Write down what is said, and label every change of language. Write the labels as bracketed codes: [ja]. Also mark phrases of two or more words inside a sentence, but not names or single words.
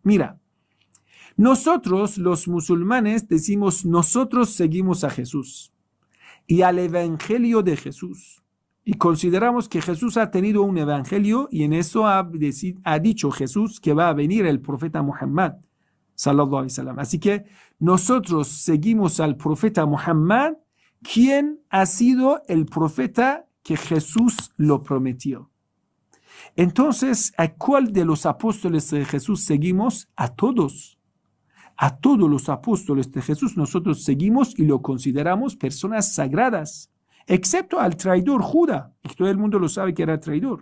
[es] Mira, nosotros los musulmanes decimos, nosotros seguimos a Jesús y al evangelio de Jesús. Y consideramos que Jesús ha tenido un evangelio y en eso ha dicho Jesús que va a venir el profeta Muhammad, [ar] sallallahu alaihi wasallam. [es] Así que nosotros seguimos al profeta Muhammad, quien ha sido el profeta que Jesús lo prometió. Entonces, ¿a cuál de los apóstoles de Jesús seguimos? A todos. A todos los apóstoles de Jesús nosotros seguimos y lo consideramos personas sagradas, excepto al traidor Judas, y todo el mundo lo sabe que era traidor.